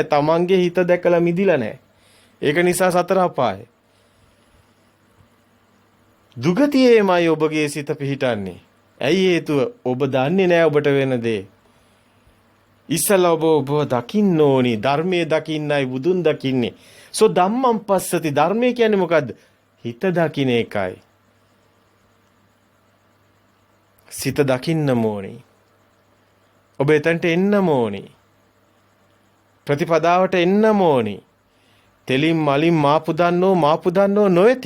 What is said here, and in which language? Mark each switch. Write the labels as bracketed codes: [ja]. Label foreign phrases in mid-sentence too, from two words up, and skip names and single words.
[si] තමන්ගේ හිත දැකලා මිදිලා නැහැ. ඒක නිසා සතර අපායයි. දුගතියේමයි ඔබගේ සිත පිහිටන්නේ. ඇයි හේතුව? ඔබ දන්නේ නැහැ ඔබට වෙන දේ. ඉස්සලා ඔබ දකින්න ඕනි. ධර්මයේ දකින්නයි බුදුන් දකින්නේ. [pi] සෝ ධම්මං පස්සති. [si] ධර්මය කියන්නේ මොකද්ද? හිත දකින්න එකයි. සිත දකින්න ඕනි. ඔබ එතනට එන්නම ඕනි. ප්‍රතිපදාවට එන්නම ඕනි. තෙලින් මලින් මාපුදන්නෝ නොවේති.